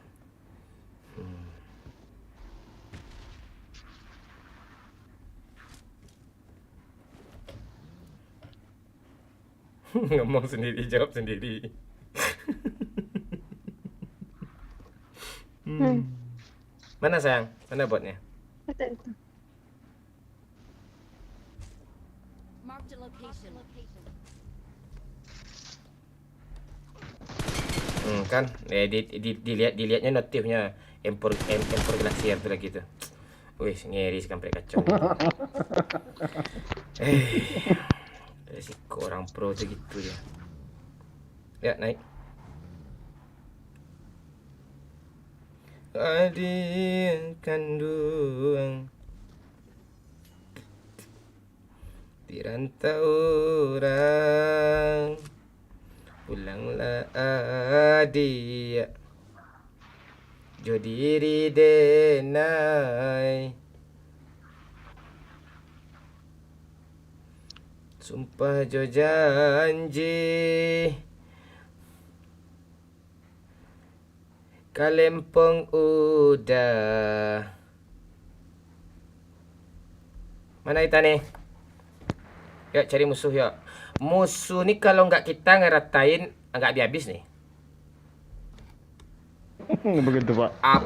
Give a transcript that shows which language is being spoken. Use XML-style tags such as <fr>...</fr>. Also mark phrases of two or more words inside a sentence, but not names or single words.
<id>Ngomong sendiri, jawab sendiri. Mana sayang? Mana botnya? Itu.</id> <en>Marked a location.</en> <id>Kan? Dilihatnya notifnya Empor Glacier tuh lagi tuh. Wih, ngeri kampret kacau. Resiko orang pro tuh gitu ya. Ya, naik.</id> <min>Adik kandung dirantau orang, pulanglah adik, jo diri denai. Sumpah jo janji Kalempong udah.</min> <id>Mana kita nih? Yuk cari musuh yuk. Musuh nih kalau nggak kita ngeratain nggak habis nih. Begitu Pak.</id>